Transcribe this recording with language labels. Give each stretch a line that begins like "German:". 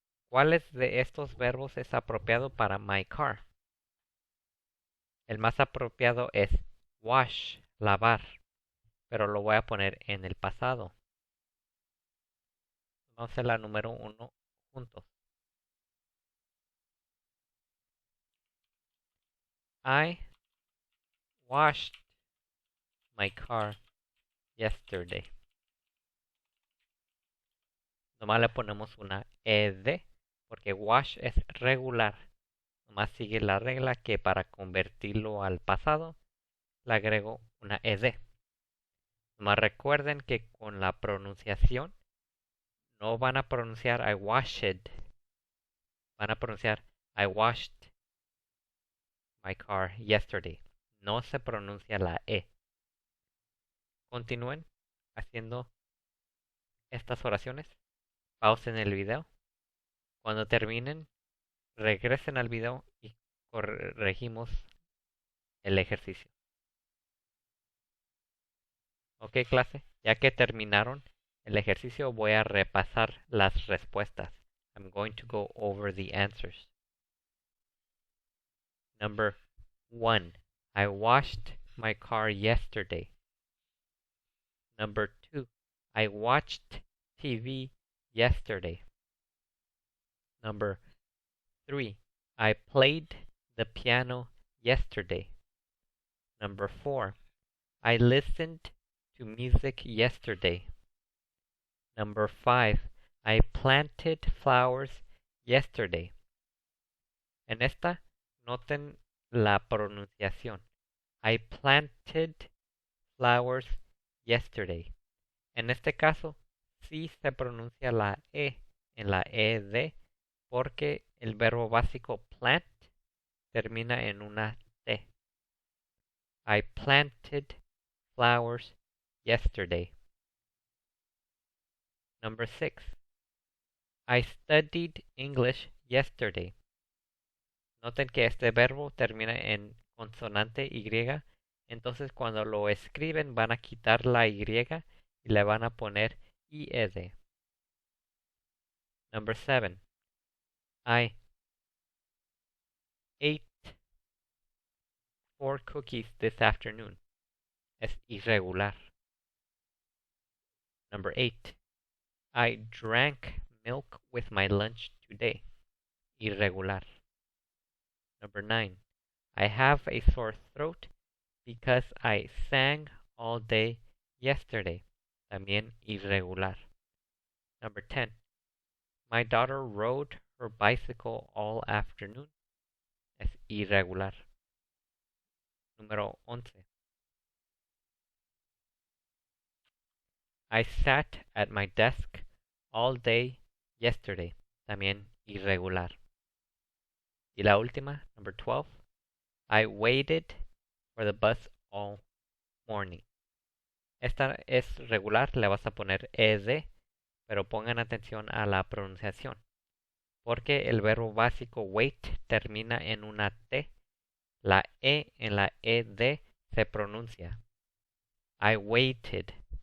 Spanish: ¿Cuáles de estos verbos es apropiado para
English: my car?
Spanish: El más apropiado es wash, lavar, pero lo voy a poner en el pasado. Vamos a hacer la número 1 juntos.
English: I washed my car yesterday.
Spanish: Nomás le ponemos una ed porque wash es regular. Nomás sigue la regla que para convertirlo al pasado le agrego una ed. Nomás recuerden que con la pronunciación no van a pronunciar
English: I washed.
Spanish: Van a pronunciar
English: I washed my car yesterday.
Spanish: No se pronuncia la E. Continúen haciendo estas oraciones. Pausen el video. Cuando terminen, regresen al video y corregimos el ejercicio. Ok, clase. Ya que terminaron el ejercicio, voy a repasar las respuestas.
English: I'm going to go over the answers. Number 1. I washed my car yesterday. Number 2. I watched TV yesterday. Number 3. I played the piano yesterday. Number 4. I listened to music yesterday. Number 5. I planted flowers yesterday.
Spanish: En esta, noten la pronunciación.
English: I planted flowers yesterday.
Spanish: En este caso, sí se pronuncia la E en la ED porque el verbo básico plant termina en una T.
English: I planted flowers yesterday. Number 6. I studied English yesterday.
Spanish: Noten que este verbo termina en consonante Y, entonces cuando lo escriben van a quitar la Y y le van a poner IED.
English: Number 7. I ate 4 cookies this afternoon.
Spanish: Es irregular.
English: Number 8. I drank milk with my lunch today. Irregular. Number 9. I have a sore throat because I sang all day yesterday.
Spanish: También irregular.
English: Number 10. My daughter rode her bicycle all afternoon.
Spanish: Es irregular. Número 11.
English: I sat at my desk all day yesterday.
Spanish: También irregular. Y la última,
English: number 12. I waited for the bus all morning.
Spanish: Esta es regular, le vas a poner ed, pero pongan atención a la pronunciación. Porque el verbo básico wait termina en una T, la E en la ED se pronuncia.
English: I waited.